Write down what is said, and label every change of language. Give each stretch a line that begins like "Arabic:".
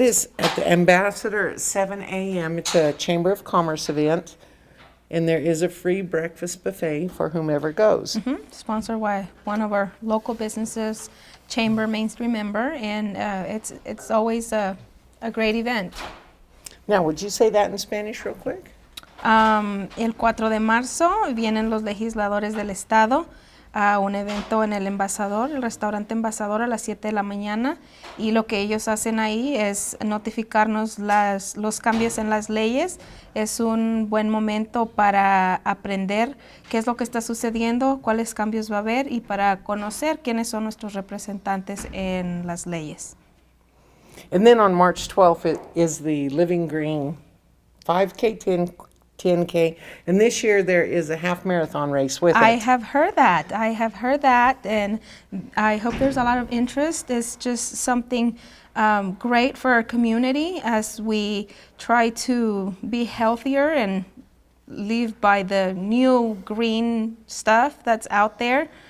English: it is at the Ambassador at 7 a.m. It's a Chamber of Commerce event, and there is a free breakfast buffet for whomever goes. Sponsored by one of our local businesses, Chamber Main Street member, and it's always a great event. Now, would you say that in Spanish real quick?
Spanish: El 4 de marzo vienen los legisladores del estado a un evento en el Embajador, el restaurante Embajador, a las 7 de la mañana, y lo que ellos hacen ahí es notificarnos los cambios en las leyes. Es un buen momento para aprender qué es lo que está sucediendo, cuáles cambios va a haber y para conocer quiénes son nuestros representantes en las leyes.
English: And then on March 12th, it is the Living Green 5K, 10K, and this year there is a half marathon race with I it. have heard that, and I hope there's a lot of interest. It's just something great for our community as we try to be healthier and live by the new green stuff that's out there.